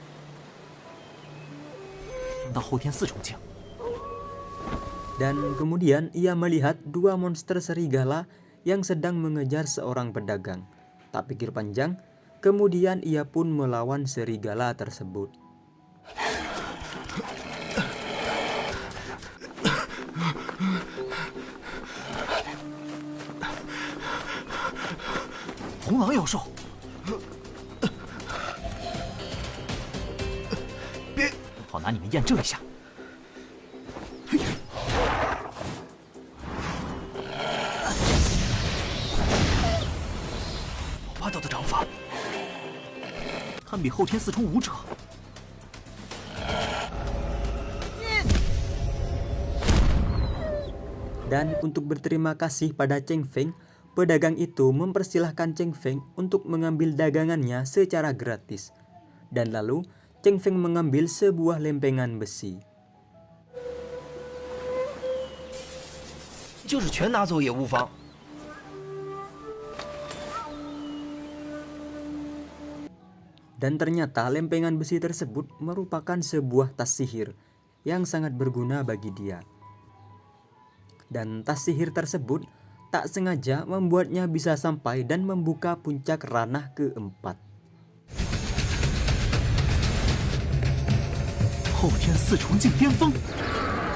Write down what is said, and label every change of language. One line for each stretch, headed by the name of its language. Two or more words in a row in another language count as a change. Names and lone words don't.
Chinese: 到后天四重境，
Indonesian: Dan kemudian ia melihat dua monster serigala yang sedang mengejar seorang pedagang. Tak pikir panjang, kemudian ia pun melawan serigala tersebut.
Chinese: 红狼妖兽。好拿你们验证一下。霸道的掌法，堪比后天四重武者。
Indonesian: Dan untuk berterima kasih pada Cheng Feng, pedagang itu mempersilahkan Cheng Feng untuk mengambil dagangannya secara gratis. Dan lalu Cheng Feng mengambil sebuah lempengan besi.
Chinese: 就是全拿走也无妨。
Indonesian: Dan ternyata lempengan besi tersebut merupakan sebuah tas sihir yang sangat berguna bagi dia. Dan tas sihir tersebut tak sengaja membuatnya bisa sampai dan membuka puncak ranah keempat.
Chinese: 后天四重境巅峰。